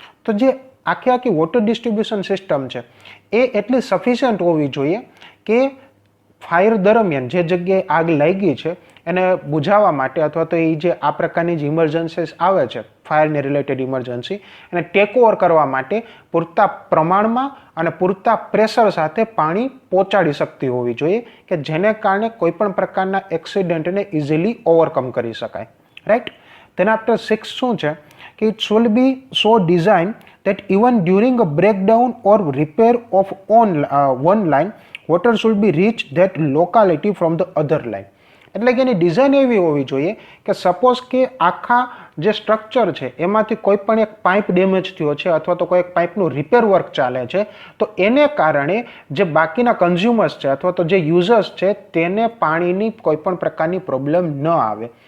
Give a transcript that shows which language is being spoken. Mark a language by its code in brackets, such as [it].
[gu] તો જે આખી વોટર ડિસ્ટ્રીબ્યુશન સિસ્ટમ છે એ એટલી સફિશિયન્ટ હોવી જોઈએ કે ફાયર દરમિયાન જે જગ્યાએ આગ લાગી છે એને બુઝાવવા માટે અથવા તો એ જે આ પ્રકારની જે ઇમરજન્સીસ આવે છે, ફાયરને રિલેટેડ ઇમરજન્સી, એને ટેક ઓવર કરવા માટે પૂરતા પ્રમાણમાં અને પૂરતા પ્રેશર સાથે પાણી પહોંચાડી શકતી હોવી જોઈએ કે જેને કારણે કોઈપણ પ્રકારના એક્સિડન્ટને ઇઝીલી ઓવરકમ કરી શકાય. રાઈટ. તેના આફ્ટર 6 શું છે કે [en] It should be so design that even during a breakdown or repair of one line, water should be reached that locality from the other line. [gu] એટલે કે એની ડિઝાઇન એવી હોવી જોઈએ કે સપોઝ કે આખા જે સ્ટ્રક્ચર છે એમાંથી કોઈ પણ એક પાઇપ ડેમેજ થયો છે અથવા તો કોઈ એક પાઇપનું રિપેર વર્ક ચાલે છે, તો એને કારણે જે બાકીના કન્ઝ્યુમર્સ છે અથવા તો જે યુઝર્સ છે તેને પાણીની કોઈ પણ પ્રકારની પ્રોબ્લેમ ન આવે.